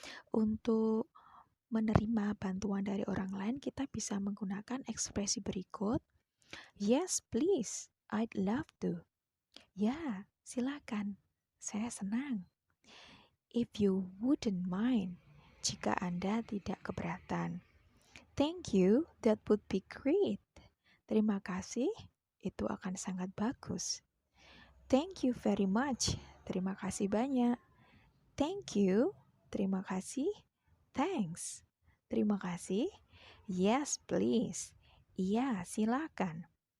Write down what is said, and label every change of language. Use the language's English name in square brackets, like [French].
[Indonesian] Untuk menerima bantuan dari orang lain, kita bisa menggunakan ekspresi berikut. [English] Yes, please. I'd love to. [Indonesian] Ya, silakan. Saya senang. [English] If you wouldn't mind. [Indonesian] Jika Anda tidak keberatan. [English] Thank you, that would be great. [Indonesian] Terima kasih, itu akan sangat bagus. [English] Thank you very much. [Indonesian] Terima kasih banyak. [English] Thank you. [Indonesian] Terima kasih. [English] Thanks. Terima kasih. Yes, please. [Indonesian] Iya, silakan.